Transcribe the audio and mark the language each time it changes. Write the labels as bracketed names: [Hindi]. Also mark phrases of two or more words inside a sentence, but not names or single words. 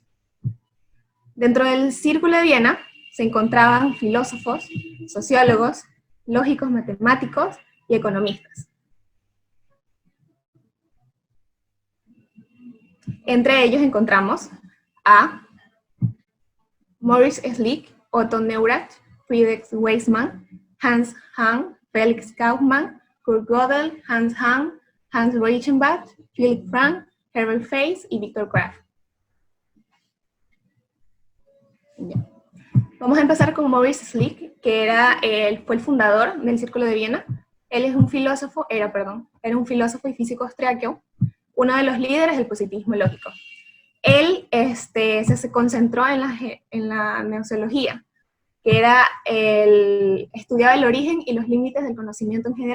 [Spanish] Dentro del Círculo de Viena se encontraban filósofos, sociólogos, lógicos matemáticos y economistas. Entre ellos encontramos a Moritz Schlick, Otto Neurath, Friedrich Waismann, Hans Hahn, Felix Kauffmann, Kurt Gödel, Hans Hahn, Hans Reichenbach, Philipp Frank, Herbert Feist y Viktor Kraft. Vamos a empezar con Moritz Schlick, que fue el fundador del Círculo de Viena. Él es un filósofo, era un filósofo y físico austriaco, uno de los líderes del positivismo lógico. Él se concentró en la gnoseología, que estudiaba el origen y los límites del conocimiento en general.